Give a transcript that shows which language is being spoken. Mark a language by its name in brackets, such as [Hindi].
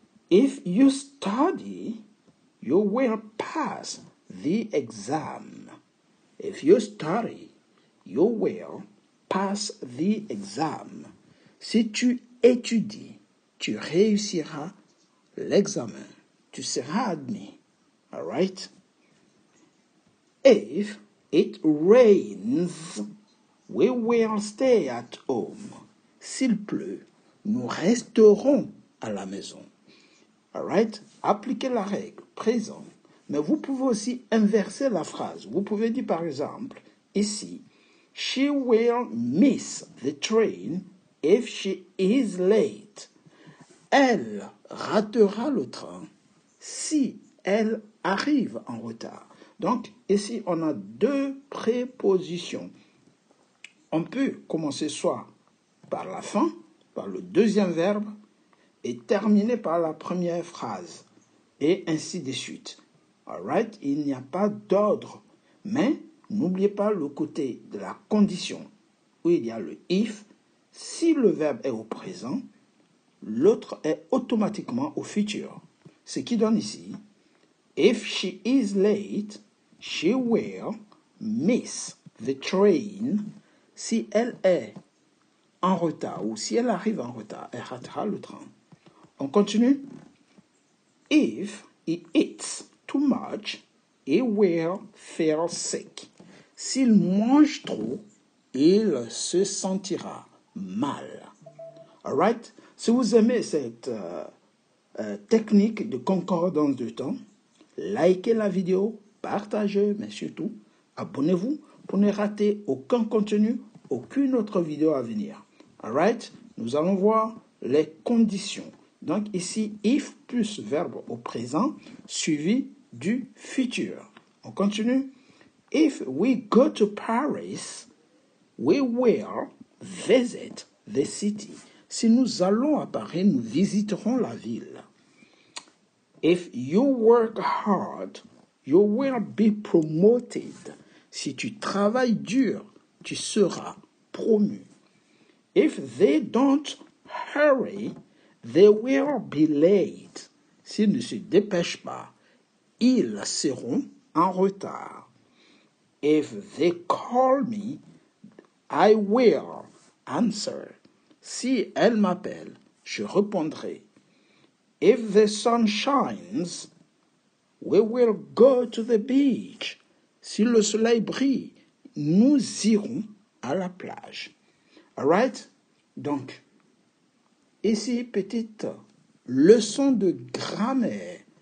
[English] If you study, you will pass the exam. If you study, you will pass the exam. [French] Si tu étudies, tu réussiras l'examen. Tu seras admis. [English] All right? If it rains, we will stay at home. [French] S'il pleut, nous resterons à la maison. [English] All right? [French] Appliquez la règle présent. Mais vous pouvez aussi inverser la phrase. Vous pouvez dire par exemple, ici, [English] she will miss the train if she is late. [French] Elle ratera le train si elle arrive en retard. Donc, ici, on a deux prépositions. On peut commencer soit par la fin, par le deuxième verbe, et terminer par la première phrase, et ainsi de suite. [English] Alright? [French] Il n'y a pas d'ordre, mais n'oubliez pas le côté de la condition, où il y a le if. Si le verbe est au présent, l'autre est automatiquement au futur. Ce qui donne ici, [English] if she is late, she will miss the train. [French] Si elle est en retard ou si elle arrive en retard, elle ratera le train. On continue. [English] If he eats too much, he will feel sick. [French] S'il mange trop, il se sentira mal. [English] Alright? [French] Si vous aimez cette technique de concordance de temps, likez la vidéo, partagez, mais surtout, abonnez-vous pour ne rater aucun contenu, aucune autre vidéo à venir. [English] Alright? [French] Nous allons voir les conditions. Donc ici, if plus verbe au présent, suivi du futur. On continue. [English] If we go to Paris, we will visit the city. [French] Si nous allons à Paris, nous visiterons la ville. [English] If you work hard, you will be promoted. [French] Si tu travailles dur, tu seras promu. [English] If they don't hurry, they will be late. [French] S'ils ne se dépêchent pas, ils seront en retard. [English] If they call me, I will answer. [French] Si elle m'appelle, je répondrai. [English] If the sun shines, we will go to the beach. [French] Si le soleil brille, nous irons à la plage. [English] Alright? [French] Donc, ici, petite leçon de grammaire.